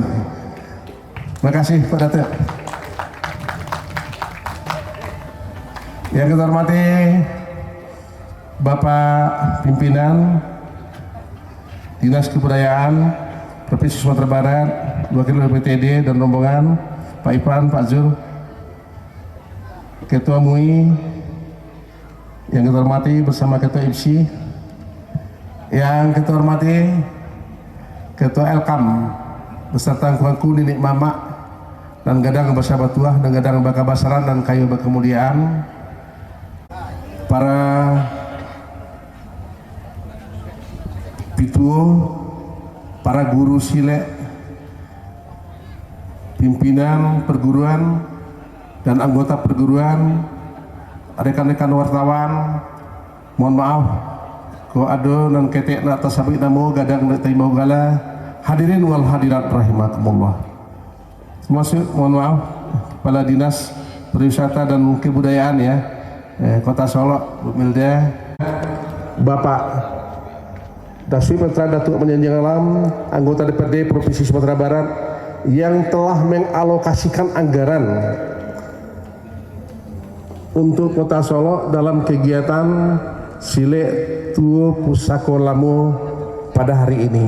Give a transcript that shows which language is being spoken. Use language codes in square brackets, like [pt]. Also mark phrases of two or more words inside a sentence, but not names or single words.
[id] Terima kasih Pak Datuk. Yang kita hormati Bapak Pimpinan Dinas Kebudayaan Provinsi Sumatera Barat, Wakil BPTD dan rombongan, Pak Ipan, Pak Zul, Ketua MUI, yang kita hormati bersama Ketua IPSI, yang kita hormati Ketua Elkam beserta kuangku Ninik Mamak dan Gadang Basabat Tuah dan Gadang Bakabasaran dan Kayu Berkemuliaan, para Pituo, para guru silek, pimpinan perguruan dan anggota perguruan, rekan-rekan wartawan, mohon maaf [min] ko ado dan ketek na atas sabik namo gadang na tayo gala, [ar] hadirin wal hadirat rahimakumullah. [id] Termasuk mohon maaf kepala Dinas Pariwisata dan Kebudayaan ya, Kota Solo, Bu Milda, Bapak Daswip Petra Datuk Menjanjang Alam, anggota DPRD Provinsi Sumatera Barat yang telah mengalokasikan anggaran untuk Kota Solo dalam kegiatan Silek Tuo Pusakolamo pada hari ini.